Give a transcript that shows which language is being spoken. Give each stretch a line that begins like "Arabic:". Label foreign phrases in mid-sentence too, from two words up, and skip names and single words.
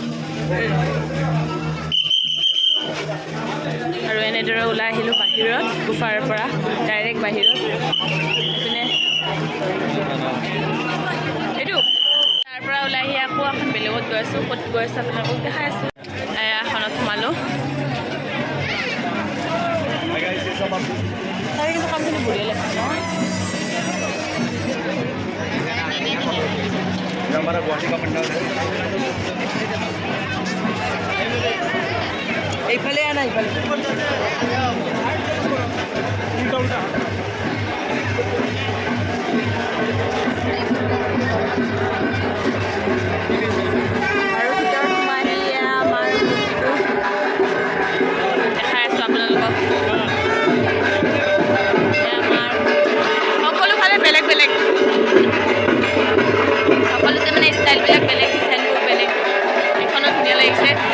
Assamese: আৰু এনেদৰে ওলাই আহিলোঁ বাহিৰত গুফাৰ পৰা ডাইৰেক্ট বাহিৰত এইপিনে এইটো তাৰ পৰা ওলাই আহি আকৌ এখন বেলেগত গৈ আছোঁ ক'ত গৈ আছোঁ আপোনালোকক দেখাই আছোঁ এখনত সোমালোঁ তাৰে কিন্তু কামখিনি বঢ়িয়া লাগিছে
Hindi: हमारा गुवाहाटी का पंडाल है
Assamese: এইফালে আনা এইফালে আৰু ভিতৰত সোমাই আহিলে আমাৰ দেখাই আছোঁ আপোনালোকক আমাৰ সকলোফালে বেলেগ বেলেগ সকলোতে মানে ষ্টাইলবিলাক বেলেগ ডিজাইনবোৰ বেলেগ এইখনো ধুনীয়া লাগিছে